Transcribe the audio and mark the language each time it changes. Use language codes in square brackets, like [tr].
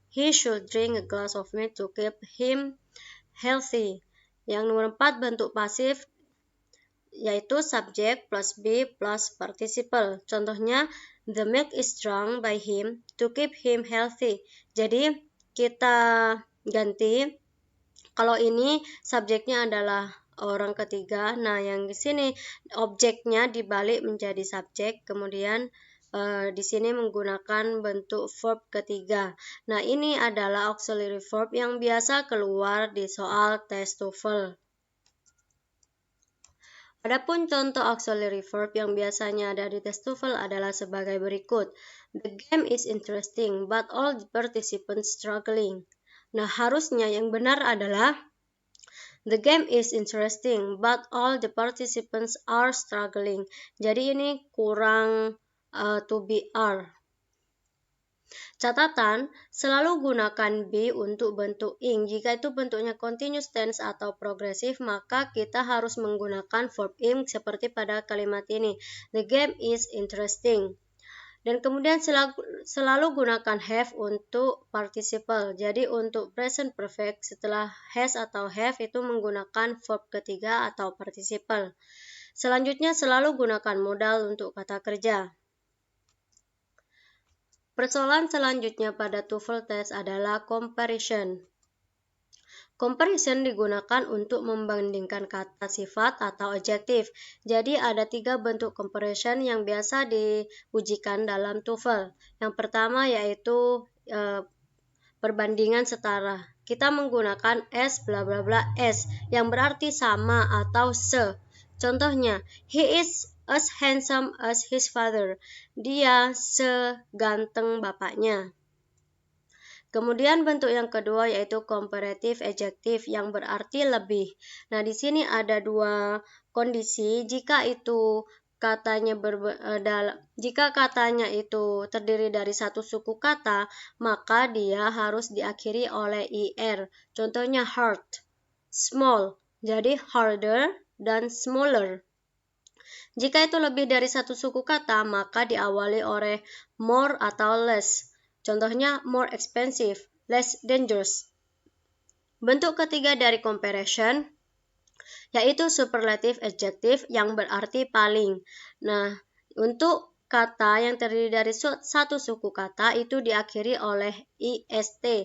[en] He should drink a glass of milk to keep him healthy. [id] Yang nomor 4 bentuk pasif yaitu subject plus be plus participle. [en] Contohnya, the milk is drunk by him to keep him healthy. [id] Jadi kita ganti, kalau ini subjeknya adalah orang ketiga. Nah, yang di sini objeknya dibalik menjadi subjek, kemudian di sini menggunakan bentuk verb ketiga. Nah, ini adalah auxiliary verb yang biasa keluar di soal tes TOEFL. Adapun contoh auxiliary verb yang biasanya ada di tes TOEFL adalah sebagai berikut. [en] The game is interesting, but all the participants struggling. [id] Nah, harusnya yang benar adalah [en] the game is interesting, but all the participants are struggling. [id] Jadi ini kurang to be are. Catatan, selalu gunakan be untuk bentuk ing. Jika itu bentuknya continuous tense atau progresif, maka kita harus menggunakan verb ing seperti pada kalimat ini. [en] The game is interesting. [id] Dan kemudian selalu gunakan have untuk participle. Jadi untuk present perfect setelah has atau have itu menggunakan verb ketiga atau participle. Selanjutnya selalu gunakan modal untuk kata kerja. Persoalan selanjutnya pada TOEFL test adalah comparison. Comparison digunakan untuk membandingkan kata sifat atau adjektif. Jadi ada 3 bentuk comparison yang biasa diujikan dalam TOEFL. Yang pertama yaitu perbandingan setara. Kita menggunakan S bla bla bla S yang berarti sama atau se. [en] Contohnya, he is as handsome as his father. [id] Dia seganteng bapaknya. Kemudian bentuk yang kedua yaitu comparative adjective yang berarti lebih. Nah, di sini ada dua kondisi. Jika katanya itu terdiri dari satu suku kata, maka dia harus diakhiri oleh er. [en] Contohnya hard, small, jadi harder dan smaller. [id] Jika itu lebih dari satu suku kata, maka diawali oleh more atau less. [en] Contohnya more expensive, less dangerous. [id] Bentuk ketiga dari comparison yaitu superlative adjective yang berarti paling. Nah, untuk kata yang terdiri dari satu suku kata itu diakhiri oleh ist.